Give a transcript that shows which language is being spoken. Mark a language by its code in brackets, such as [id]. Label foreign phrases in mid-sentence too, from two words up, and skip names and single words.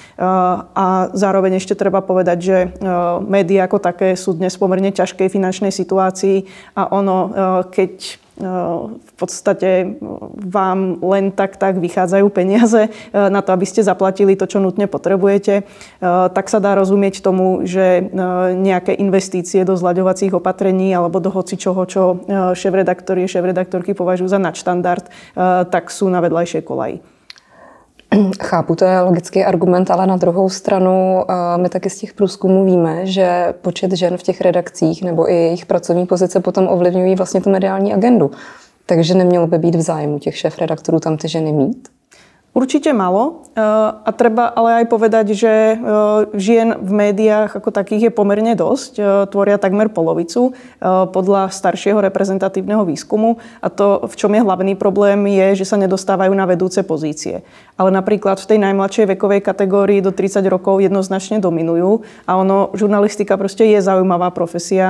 [sk] A zároveň ešte treba povedať, že médiá ako také sú dnes v pomerne ťažkej finančnej situácii a keď v podstate vám len tak vychádzajú peniaze na to, aby ste zaplatili to, čo nutne potrebujete, tak sa dá rozumieť tomu, že nejaké investície do zľaďovacích opatrení alebo do hocičoho, čo šéfredaktori a šéfredaktorky považujú za nadštandard, tak sú na vedľajšej kolaji. [cs] Chápu, to je logický argument, ale na druhou stranu my taky z těch průzkumů víme, že počet žen v těch redakcích nebo i jejich pracovní pozice potom ovlivňují vlastně tu mediální agendu. Takže nemělo by být v zájmu těch šéfredaktorů tam ty ženy mít? [sk] Určite malo a treba ale aj povedať, že žien v médiách ako takých je pomerne dosť, tvoria takmer polovicu podľa staršieho reprezentatívneho výskumu a to, v čom je hlavný problém, je, že sa nedostávajú na vedúce pozície. Ale napríklad v tej najmladšej vekovej kategórii do 30 rokov jednoznačne dominujú a žurnalistika proste je zaujímavá profesia.